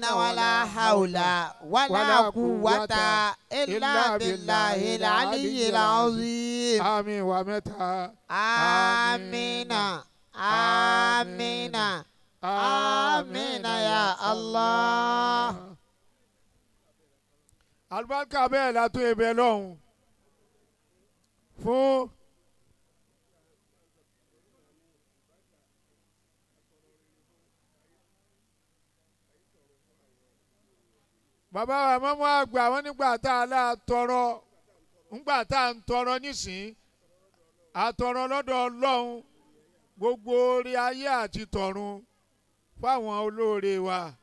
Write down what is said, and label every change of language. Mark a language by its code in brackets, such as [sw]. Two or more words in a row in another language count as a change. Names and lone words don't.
[ar] ولا حول ولا قوة إلا بالله العلي العظيم. آمين. ومتى آمين. آمين. آمين يا الله. [yo] Àlùbáríkà bẹ́ẹ̀ látún ebè lọ́hùn fún bàbá wa mọ́mọ́ àgbà wọn nígbà tá a lá tọrọ ńgbà tá a ń tọrọ nísìn àtọrọ lọ́dọ̀ Ọlọ́run gbogbo orí ayé àti tọ̀run fáwọn olóore wa.